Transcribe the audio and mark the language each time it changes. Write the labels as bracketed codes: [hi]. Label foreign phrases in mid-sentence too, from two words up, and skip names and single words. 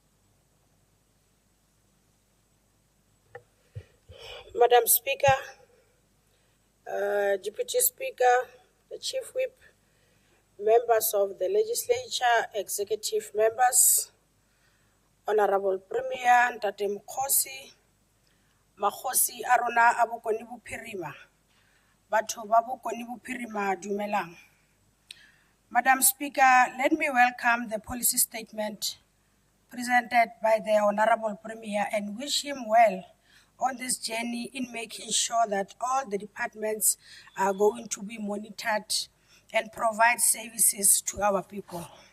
[en] Madam Speaker, Deputy Speaker, the Chief Whip, members of the Legislature, executive members, Honorable Premier [tn] Ntate Makhosi Arona a Bokoni Bophirima, batho ba Bokoni Bophirima dumelang. [en] Madam Speaker, let me welcome the policy statement presented by the Honorable Premier and wish him well on this journey in making sure that all the departments are going to be monitored and provide services to our people.